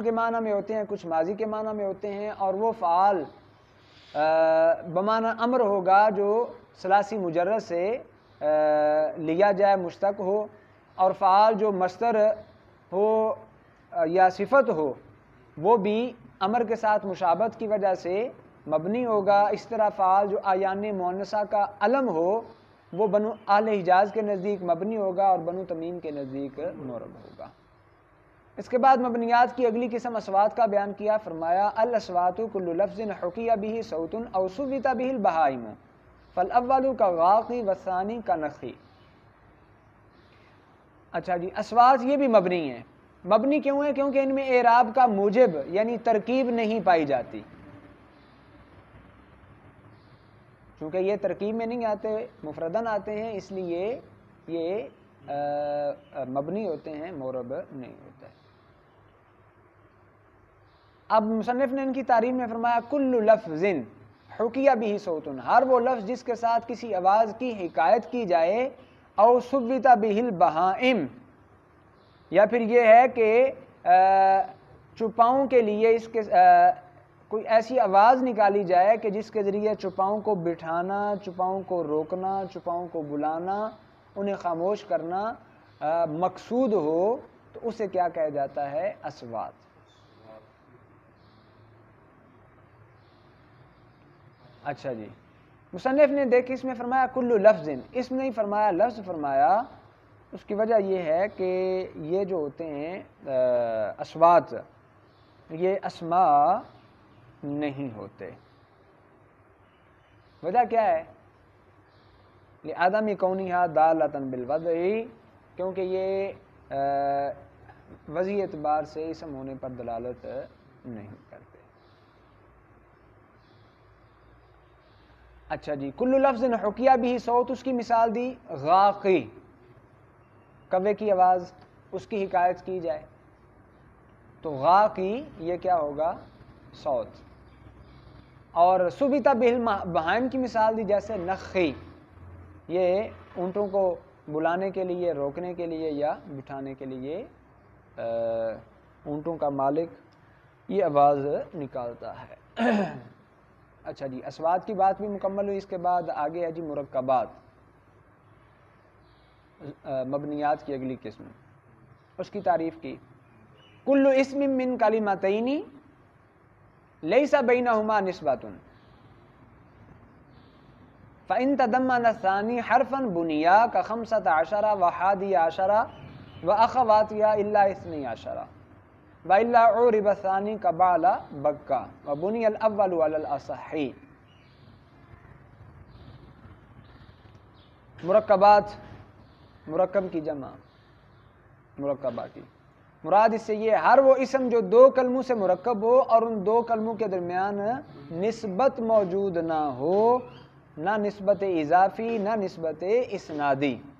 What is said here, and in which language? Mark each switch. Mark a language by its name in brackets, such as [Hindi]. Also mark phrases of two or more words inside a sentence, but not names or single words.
[Urdu] کے معنی میں ہوتے ہیں، کچھ ماضی کے معنی میں ہوتے ہیں، اور وہ فعال بمعنی امر ہوگا جو ثلاثی مجرد سے لیا جائے، مشتق ہو، اور فعال جو مصدر ہو یا صفت ہو وہ بھی امر کے ساتھ مشابہت کی وجہ سے مبنی ہوگا۔ اس طرح فعال جو آیان مؤنثہ کا علم ہو وہ بنو اہل حجاز کے نزدیک مبنی ہوگا اور بنو تمیم کے نزدیک مورب ہوگا۔ اس کے بعد مبنیات کی اگلی قسم اصوات کا بیان کیا، فرمایا [Arabic] الاصوات کل لفظ حکی به صوت او ثبت به البہائم فالاول کغاقی والثانی کنخی۔ [Urdu] اچھا جی، اصوات یہ بھی مبنی ہیں۔ مبنی کیوں ہیں؟ کیونکہ ان میں اعراب کا موجب یعنی ترکیب نہیں پائی جاتی، چونکہ یہ ترکیب میں نہیں آتے، مفردن آتے ہیں، اس لیے یہ مبنی ہوتے ہیں، مورب نہیں ہوتا ہے۔ اب مصنف نے ان کی تعریف میں فرمایا [Arabic] کل لفظ حکی به صوت، [Urdu] ہر وہ لفظ جس کے ساتھ کسی آواز کی حکایت کی جائے، [Arabic] او ثبت به البہائم، [Urdu] یا پھر یہ ہے کہ چوپاؤں کے لیے اس کے کوئی ایسی آواز نکالی جائے کہ جس کے ذریعے چوپاؤں کو بٹھانا، چوپاؤں کو روکنا، چوپاؤں کو بلانا، انہیں خاموش کرنا مقصود ہو، تو اسے کیا کہا جاتا ہے؟ اصوات۔ اچھا جی، مصنف نے دیکھ اس میں فرمایا [Arabic] کل لفظ، [Urdu] اس میں نہیں فرمایا لفظ فرمایا، اس کی وجہ یہ ہے کہ یہ جو ہوتے ہیں اصوات یہ اسماء نہیں ہوتے۔ وجہ کیا ہے؟ [Arabic] لعدم کونھا دالۃ بالوضع، [Urdu] کیونکہ یہ وضعی اعتبار سے اسم ہونے پر دلالت نہیں کرتے۔ اچھا جی، [Arabic] کل لفظ حکیہ بھی صوت، [Urdu] اس کی مثال دی غاقی، کوے کی آواز، اس کی حکایت کی جائے تو غاقی یہ کیا ہوگا؟ صوت۔ اور [Arabic] ثبت به البہائم [Urdu] کی مثال دی جیسے نخی، یہ اونٹوں کو بلانے کے لیے، روکنے کے لیے یا بٹھانے کے لیے اونٹوں کا مالک یہ آواز نکالتا ہے۔ اچھا جی، اصوات کی بات بھی مکمل ہوئی۔ اس کے بعد آگے ہے جی مرکبات، مبنیات کی اگلی قسم، اس کی تعریف کی، [Arabic] کل اسم من کلمتین لیس بینہما نسبۃ فإن تضمن الثانی حرفا بنیا کخمسۃ عشر وحادی عشر واخواتها الا اثنی عشر وإلا عرب الثانی کبعل بکا وبنی الاول علی الاصح۔ [Urdu] مرکبات مرکب کی جمع مرکبہ کی. مراد اس سے یہ ہر وہ اسم جو دو کلموں سے مرکب ہو اور ان دو کلموں کے درمیان نسبت موجود نہ ہو، نہ نسبت اضافی نہ نسبت اسنادی.